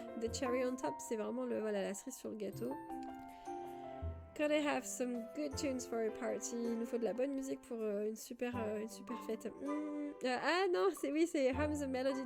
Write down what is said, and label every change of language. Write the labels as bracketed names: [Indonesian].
[English] The cherry on top, [French] c'est vraiment la cerise sur le gâteau. [English] Gotta have some good tunes for a party. [French] Il nous faut de la bonne musique pour une super fête. Ah non, c'est Hum the Melody.